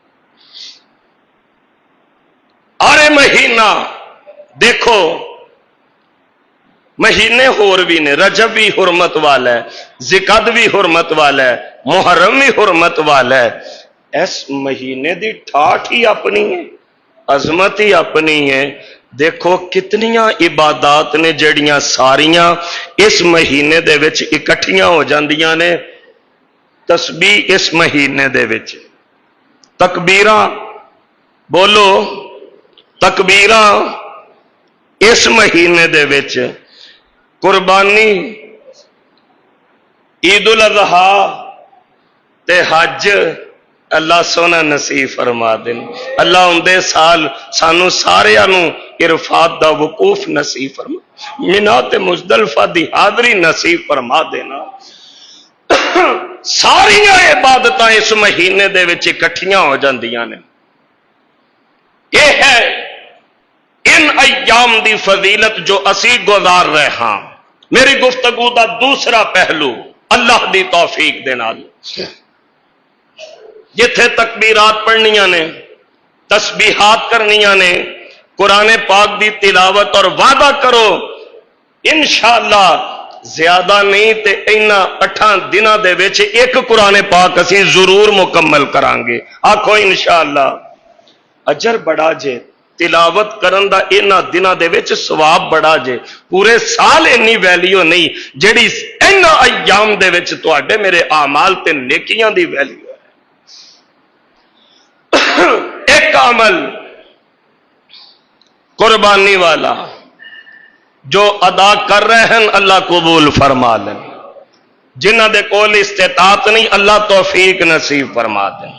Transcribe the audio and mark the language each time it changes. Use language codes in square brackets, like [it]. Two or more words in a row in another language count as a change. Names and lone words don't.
[pa] آرے مہینہ دیکھو مہینے ہور بھی نے، رجب بھی حرمت والا ہے، ذکر بھی حرمت والا ہے، محرم بھی حرمت والا ہے، اس مہینے دی ٹھاٹھ ہی اپنی ہے، عظمت ہی اپنی ہے۔ دیکھو کتنیاں عبادات نے جڑیاں ساریاں اس مہینے دے وچ اکٹھیاں ہو جاندیاں نے۔ تسبیح اس مہینے دے وچ، تکبیراں بولو تکبیراں اس مہینے دے وچ، قربانی، عید الاضحیٰ تے حج اللہ سونا نصیب فرما دین۔ اللہ اندے سال سانو ساریاں نو عرفات دا وقوف نصیب فرما، منا تے مزدلفہ دی حاضری نصیب فرما دینا۔ ساریاں عبادتاں اس مہینے دے وچ اکٹھیاں ہو جاندیاں نے۔ یہ ہے ان ایام دی فضیلت جو اسی گزار رہے ہاں۔ میری گفتگو دا دوسرا پہلو اللہ دی توفیق دے نال، جتھے تکبیرات پڑھنیاں نے، تسبیحات کرنیاں نے، قرآن پاک دی تلاوت، اور وعدہ کرو انشاءاللہ زیادہ نہیں تے اینا 8 دنوں دے وچ ایک قرآن پاک اسی ضرور مکمل کرانگے۔ آکھو انشاءاللہ اجر بڑا جے، تلاوت کرن دا اینا دنوں دے وچ ثواب بڑا جے، پورے سال اینی ویلیو نہیں جڑی اینا ایام دے وچ تواڈے میرے اعمال تے نیکیاں دی ویلیو ہے۔ ایک عمل قربانی والا جو ادا کر رہے ہیں اللہ قبول فرما لیں، جنہ دے کول استطاعت نہیں اللہ توفیق نصیب فرما دیں۔